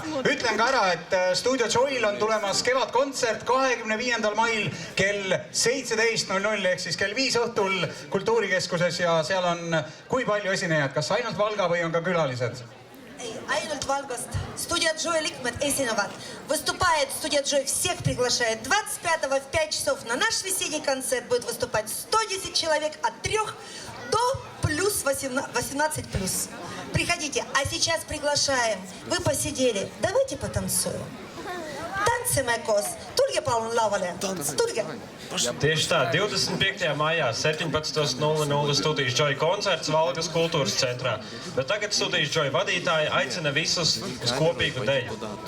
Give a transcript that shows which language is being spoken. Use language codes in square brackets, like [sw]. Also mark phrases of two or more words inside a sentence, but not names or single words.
[et] Ütlen ka ära, et Studio Joy'l on tulemas kevadkontsert 25. mail kell 17.00 ehk siis kell 5 õhtul Kultuurikeskuses ja seal on kui palju esinejaid, kas ainult Valga või on ka külalised? Ei, ainult Valgast. Studio Joy liikmed esinevad. [ru] Выступает Studio Joy, всех приглашает. 25-го в 5 часов на наш весенний концерт будет выступать 110 человек от 3 до плюс 18 плюс. Приходите. А сейчас приглашаем. Вы посидели. Давайте потанцуем. [et] Tantsime koos. Tulge palun lavale. Tulge. [lv] Tieši tā, 25. maijā 17.00 Studijas Joy koncerts Valgas kultūras centrā. Bet tagad Studijas Joy vadītāji aicina visus uz kopīgu deju.